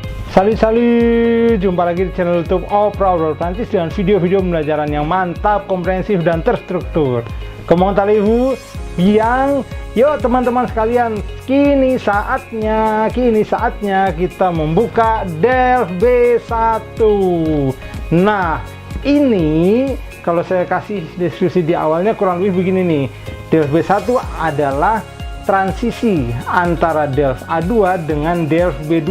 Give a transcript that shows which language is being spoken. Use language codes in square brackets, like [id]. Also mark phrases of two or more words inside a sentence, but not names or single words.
[id] Salut, jumpa lagi di channel YouTube Oprah Prancis dengan video-video pembelajaran yang mantap, komprehensif, dan terstruktur. [fr] Comment allez-vous? Bien. [id] Yuk teman-teman sekalian, kini saatnya kita membuka DELF B1. Nah, ini kalau saya kasih deskripsi di awalnya kurang lebih begini nih. DELF B1 adalah transisi antara DELF A2 dengan DELF B2.